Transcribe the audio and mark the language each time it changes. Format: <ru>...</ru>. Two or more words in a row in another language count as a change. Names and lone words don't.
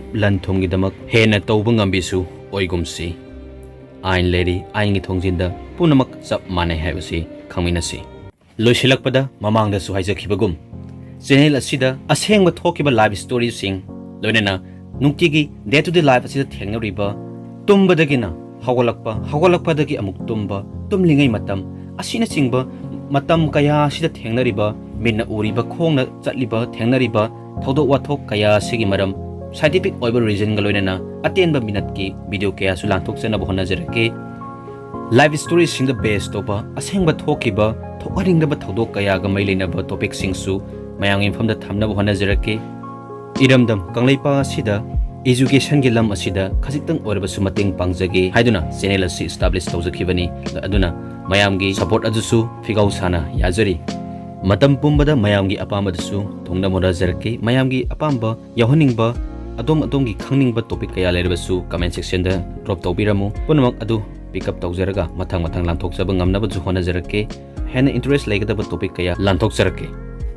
<mni>lanthomgi damak hena tawba ngambisu oigumsi ain lady aingi thongjinda punamak chap manai haibasi khangminasi loisilakpada mamangda su haijakhibagum channel asida asengba thokiba</mni> <en>live story</en> <mni>sing loinana nungtigi</mni> <en>day to day life</en> <mni>asida thengnariba tumbadagina hawalakpa dagi amuk tumba tumlingai matam asina chingba matam kaya asida thengnariba minna uriba khongna chatliba thengnariba thodok wathok kaya sigi maram scientific oiba reason galoinana atenba minute ki video kaya su lanthok chena bahona jarake</mni> <en>live story</en> <mni>sing</mni> <en>the best</en> <mni>toba asengba thokiba thokaringda ba thodok kaya ga mailena ba topic sing su mayang infam da thamna bahona jarake iramdam kanglaipa asida education gi lam asida khajitang oirbasu mating pangjage haiduna channel asi establish tawjakhibani aduna mayamgi support adusu figau sana yajari matam pumbada mayamgi apamadasu thongna mora jarake mayamgi apamba yahoningba adom gi khangningba topic kaya lerbasu</mni> <en>comment section</en> <mni>da drop tawbiramu punamak adu</mni> <en>pick up</en> <mni>tawjaraga mathang lanthok jaba ngamna ba juhona jarake hena interest laigada topic kaya lanthok jarake</mni>